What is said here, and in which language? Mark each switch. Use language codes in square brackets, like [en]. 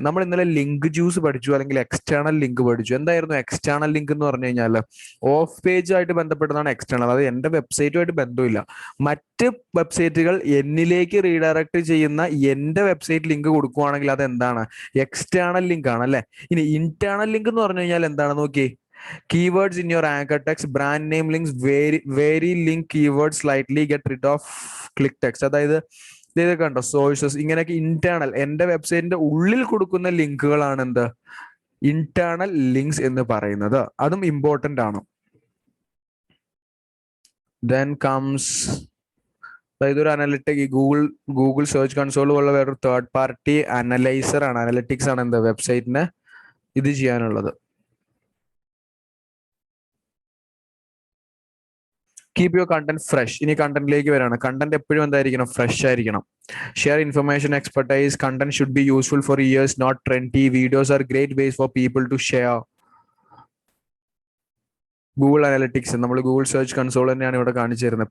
[ml] നമ്മൾ ഇന്നലെ link juice പഠിച്ചു, അല്ലെങ്കിൽ എക്സ്റ്റേണൽ ലിങ്ക് പഠിച്ചു. എന്തായിരുന്നു എക്സ്റ്റേണൽ ലിങ്ക് എന്ന് പറഞ്ഞു കഴിഞ്ഞാൽ, ഓഫ് പേജ് ആയിട്ട് ബന്ധപ്പെട്ടതാണ് എക്സ്റ്റേണൽ. അത് എന്റെ വെബ്സൈറ്റുമായിട്ട് ബന്ധമില്ല, മറ്റ് വെബ്സൈറ്റുകൾ എന്നിലേക്ക് റീഡയറക്ട് ചെയ്യുന്ന എന്റെ വെബ്സൈറ്റ് ലിങ്ക് കൊടുക്കുവാണെങ്കിൽ അത് എന്താണ്, എക്സ്റ്റേണൽ ലിങ്ക് ആണ് അല്ലെ. ഇനി ഇന്റേണൽ ലിങ്ക് എന്ന് പറഞ്ഞു കഴിഞ്ഞാൽ എന്താണ് നോക്കി, [en] keywords in your anchor text, brand name links, vary link keywords slightly, get rid of click text. [ml] അതായത് ഇതൊക്കെ ഉണ്ടോ, സോഴ്സസ്, ഇങ്ങനെയൊക്കെ ഇന്റേണൽ എന്റെ വെബ്സൈറ്റിന്റെ ഉള്ളിൽ കൊടുക്കുന്ന ലിങ്കുകളാണ് എന്ത്, ഇന്റേണൽ ലിങ്ക്സ് എന്ന് പറയുന്നത്. അതും ഇമ്പോർട്ടന്റ് ആണ്. ദെൻ കംസ്, ഇതൊരു അനലിറ്റിക്, ഗൂഗിൾ സെർച്ച് കൺസോൾ പോലുള്ള വേറൊരു തേർഡ് പാർട്ടി അനലൈസർ ആണ്, അനലിറ്റിക്സ് ആണ് എന്ത്, വെബ്സൈറ്റിന് ഇത് ചെയ്യാനുള്ളത്. [en] Keep your content fresh. [ml] ഇനി കണ്ടന്റിലേക്ക് വരാണ്. കണ്ടന്റ് എപ്പോഴും എന്തായിരിക്കണം, ഫ്രഷ് ആയിരിക്കണം. [en] Share information, expertise. Content should be useful for years, not trendy. Videos are great ways for people to share. [ml] Google analytics നമ്മൾ ഗൂഗിൾ സെർച്ച് കൺസോൾ തന്നെയാണ് ഇവിടെ കാണിച്ചു തരുന്നത്.